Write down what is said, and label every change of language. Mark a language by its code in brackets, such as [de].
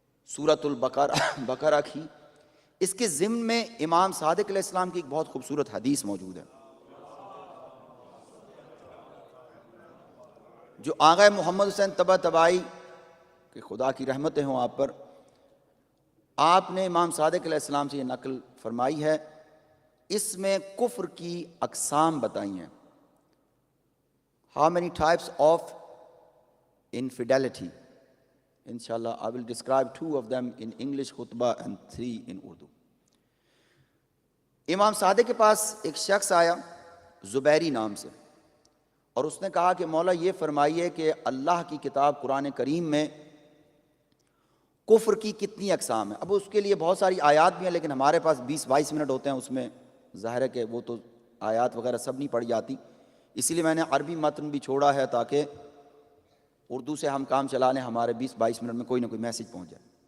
[ur] سورۃ البقرہ کی، اس کے ضمن میں امام صادق علیہ السلام کی ایک بہت خوبصورت حدیث موجود ہے جو آقا محمد حسین طباطبائی کہ خدا کی رحمتیں ہوں آپ پر، آپ نے امام صادق علیہ السلام سے یہ نقل فرمائی ہے. اس میں کفر کی اقسام بتائی ہیں. [en] How many types of infidelity? Inshallah, I will describe 2 of them in English khutbah and 3 in Urdu. [ur] امام صادق کے پاس ایک شخص آیا زبیری نام سے، اور اس نے کہا کہ مولا یہ فرمائیے کہ اللہ کی کتاب قرآن کریم میں کفر کی کتنی اقسام ہیں. اب اس کے لیے بہت ساری آیات بھی ہیں لیکن ہمارے پاس 20-22 منٹ ہوتے ہیں، اس میں ظاہر ہے کہ وہ تو آیات وغیرہ سب نہیں پڑھی جاتی، اسی لیے میں نے عربی متن بھی چھوڑا ہے تاکہ اردو سے ہم کام چلا لیں، ہمارے 20-22 منٹ میں کوئی نہ کوئی میسج پہنچ جائے.